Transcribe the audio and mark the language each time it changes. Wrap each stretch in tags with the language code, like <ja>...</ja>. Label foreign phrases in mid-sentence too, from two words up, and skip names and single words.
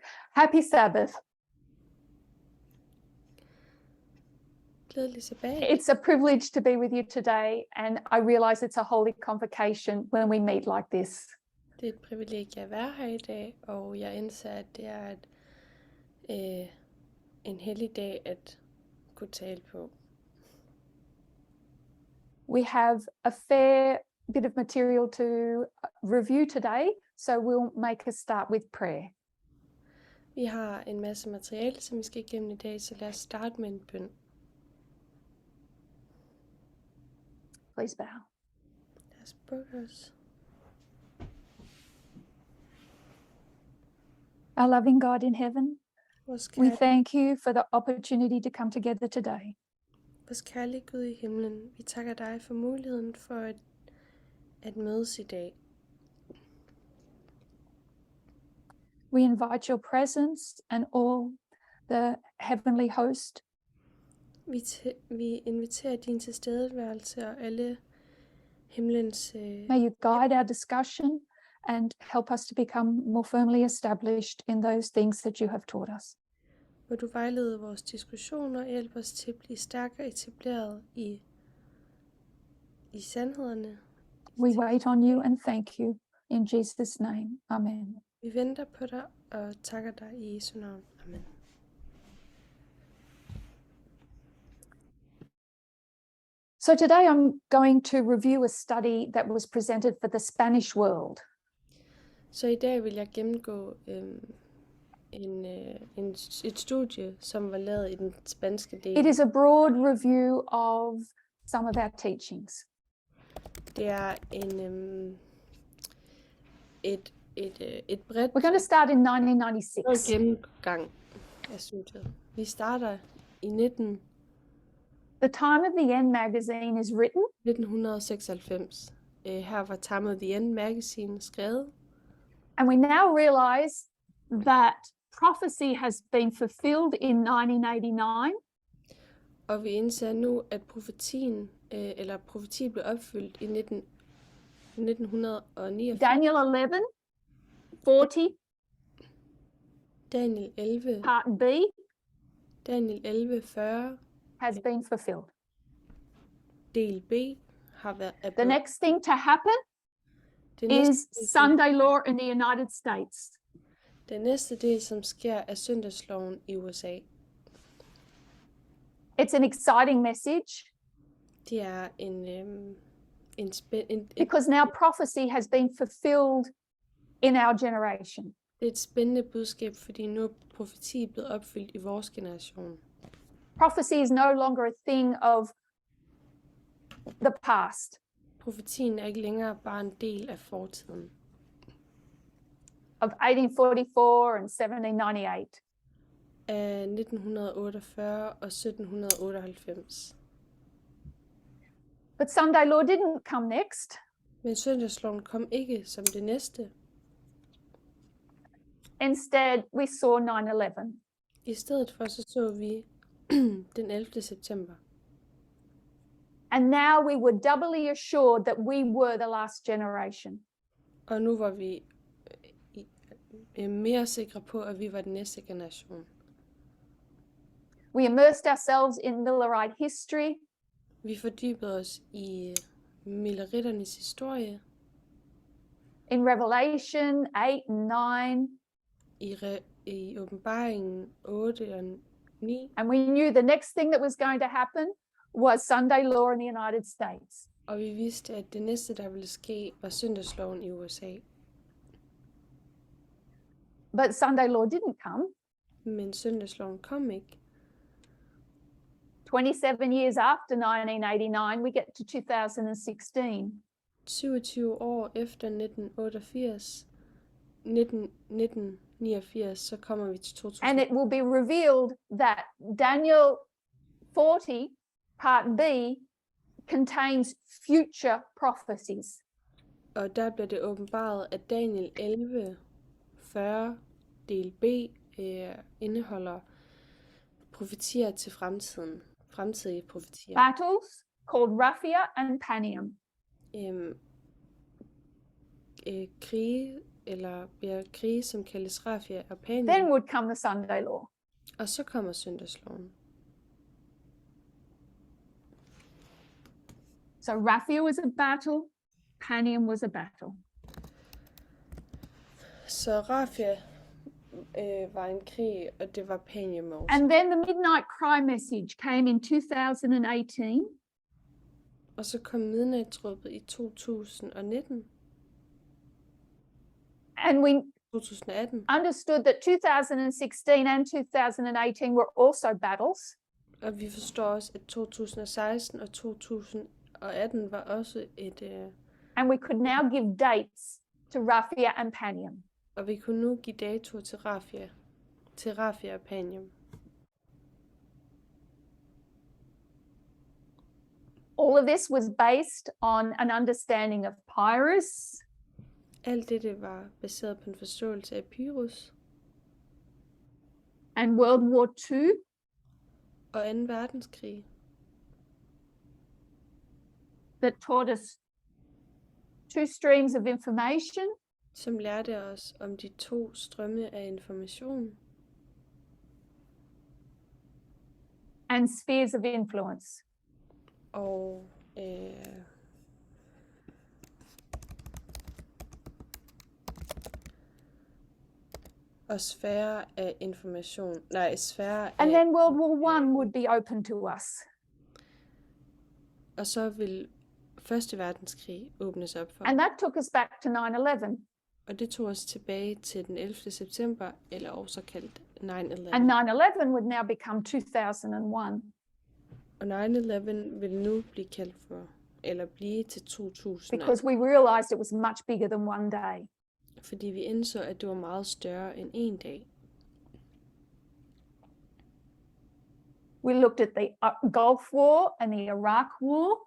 <en>Happy Sabbath.</en> <da>Glædelig sabbat.</da> <en>It's a privilege to be with you today, and I realize it's a holy convocation when we meet like this.</en> <da>Det er et privilegie at være her i dag, og jeg indser, at det er en hellig dag at kunne tale på.</da> <en>We have a fair bit of material to review today, so we'll make a start with prayer.</en> <da>Vi har en masse materiale, som vi skal igennem i dag, så lad os starte med en bøn.</da> <en>Please bow.</en> <da>Lad os bukke os.</da> <en>Our loving God in heaven,</en> <da>Vores</da> <en>we</en> <da>kærlige,</da> <en>thank you for the opportunity to come together today.</en> <da>vores kærlige Gud i himlen, vi takker dig for muligheden for at mødes i dag.</da> <en>We invite your presence and all the heavenly host</en> <da>Vi inviterer din tilstedeværelse og alle himlens</da> <en>May you guide our discussion and help us to become more firmly established in those things that you have taught us.</en> <da>Må du vejlede vores diskussioner og hjælpe os til at blive stærkere etableret i sandhederne.</da> <en>We wait on you and thank you in Jesus' name. Amen.</en> <da>Vi venter på dig og takker dig i Jesu navn. Amen.</da> <en>So today I'm going to review a study that was presented for the Spanish world.</en> <da>Så i dag vil jeg gennemgå et studie, som var lavet i den spanske del.</da> <en>It is a broad review of some of our teachings.</en> <da>Det er et bredt</da> <en>We're going to start in 1996.</en> <da>gennemgang af studiet. Vi starter i</da> <en>The Time of the End magazine is written</en> <da>1996. Her var Time of the End magazine skrevet,</da> <en>and we now realize that prophecy has been fulfilled in 1989.</en> <da>og vi indser nu, at profetien blev opfyldt i 1989.</da> <en>Daniel 11, 40,</en> <da>Daniel 11,</da> <en>part B Daniel 11, 40, has been fulfilled.</en> <da>del B har været</da> <en>The next thing to happen</en> <da>det</da> <en>is</en> <da>næste,</da> <en>Sunday law in the United States.</en> <da>den næste del, som sker, er søndagsloven i USA.</da> <en>It's an exciting message</en> <da>Det er</da> <en>because now prophecy has been fulfilled in our generation.</en> <da>det er et spændende budskab, fordi nu er profeti blevet opfyldt i vores generation.</da> <en>Prophecy is no longer a thing of the past,</en> <da>Profetien er ikke længere bare en del af fortiden.</da> <en>of 1844 and 1798.</en> <da>Af 1948 og 1798.</da> <en>But Sunday law didn't come next.</en> <da>Men søndagsloven kom ikke som det næste.</da> <en>Instead, we saw 9/11.</en> <da>I stedet for så vi den 11. september.</da> <en>And now we were doubly assured that we were the last generation.</en> <da>Og nu var vi mere sikre på, at vi var den næste generation.</da> <en>We immersed ourselves in Millerite history.</en> <da>Vi fordybede os i Milleritternes historie,</da> <en>In Revelation 8 and 9,</en> <da>i åbenbaringen 8 og 9,</da> <en>and we knew the next thing that was going to happen was Sunday law in the United States.</en> <da>og vi vidste, at det næste, der ville ske, var søndagsloven i USA.</da> <en>But Sunday law didn't come.</en> <da>Men søndagsloven kom ikke.</da> <en>27 years after 1989, we get to 2016.</en> <da>27 år efter 1989, så kommer vi til 2000.</da> <en>And it will be revealed that Daniel 40, part B, contains future prophecies.</en> <da>Og der bliver det åbenbaret, at Daniel 11, 40, del B, indeholder profetier til fremtiden. Fremtidige profetier.</da> <en>Battles called Raphia and Panium.</en> <da>Krige, eller bliver krige, som kaldes Rafia og</da> <en>Then</en> <da>Panium,</da> <en>would come the Sunday law.</en> <da>og så kommer søndagsloven.</da> <en>So Raphia was a battle, Panium was a battle.</en> <da>Så Rafia var en krig, og det var Panium også.</da> <en>And then the midnight cry message came in 2018.</en> <da>Og så kom midnatsråbet i 2019,</da> <en>And we</en> <da>2018,</da> <en>understood that 2016 and 2018 were also battles.</en> <da>og vi forstår også, at 2016 og 2018 var også et,</da> <en>And we could now give dates to Raphia and Panium.</en> <da>og vi kunne nu give datoer til Rafia og Panium.</da> <en>All of this was based on an understanding of Pyrrhus,</en> <da>Alt dette var baseret på en forståelse af Pyrrhus</da> <en>and World War II,</en> <da>og 2. verdenskrig,</da> <en>that taught us two streams of information</en> <da>som lærte os om de 2 strømme af information</da> <en>and spheres of influence.</en> <da>og sfære af information. Nej, sfære</da> <en>And</en> <da>af...</da> <en>then World War I would be open to us.</en> <da>Og så vil 1. verdenskrig åbnes op for.</da> <en>And that took us back to 9/11.</en> <da>Og det tog os tilbage til den 11. september, eller også kaldt 9/11.</da> <en>And 9/11 would now become 2001.</en> <da>Og 9/11 vil nu blive kaldt for, eller blive til 2000.</da> <en>Because we realized it was much bigger than one day.</en> <da>Fordi vi indså, at det var meget større end en dag.</da> <en>We looked at the Gulf War and the Iraq War.</en>